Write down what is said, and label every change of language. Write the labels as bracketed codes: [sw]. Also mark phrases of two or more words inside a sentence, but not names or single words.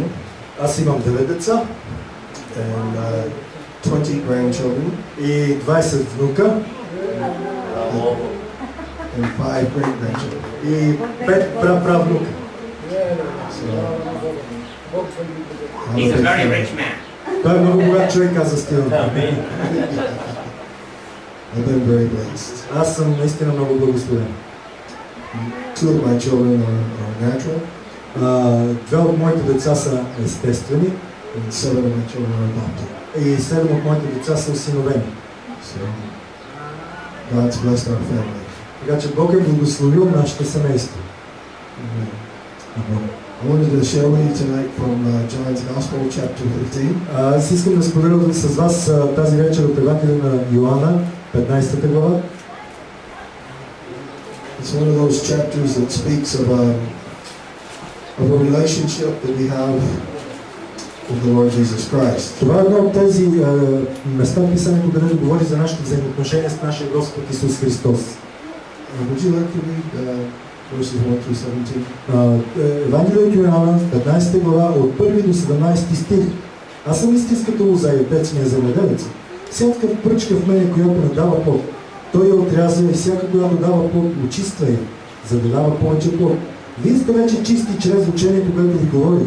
[bg] Аз имам 9 деца. [en] And 20 grandchildren. [bg] И 20 внука. [en] And 5 great grandchildren. [bg] И 5 праправнука. [en] He's a very rich man. [bg] Той е много богат човек, каза Стивън. [en] I've been very blessed. [bg] Аз съм наистина много благословен. [en] 2 of my children are natural. [bg] Две от моите деца са естествени. [en] And 7 of my children are adopted. [bg] И 7 от моите деца са осиновени. [en] So God's blessed our family. [bg] Така че Бог е благословил нашето семейство. [en] I wanted to share with you tonight from John's Gospel, chapter 15. [bg] Аз искам да споделя с вас тази вечер от Евангелие на Йоанна, 15 глава. [en] It's one of those chapters that speaks of a relationship that we have with the Lord Jesus Christ. [bg] Това е едно от тези места в Писанието, където говори за нашите взаимоотношения с нашия Господ Исус Христос. [en] Would you like to read verses 1 through 17? [bg] Евангелието Йоанна, 15 глава, от 1 до 17 стих. Аз съм истинската лоза и отец ми е земеделец. Всяка пръчка в мене, която не дава плод, той я отрязва и всяка, която дава плод, очиства я, за да дава повече плод. Вие сте вече чисти чрез учението, което ви говорих.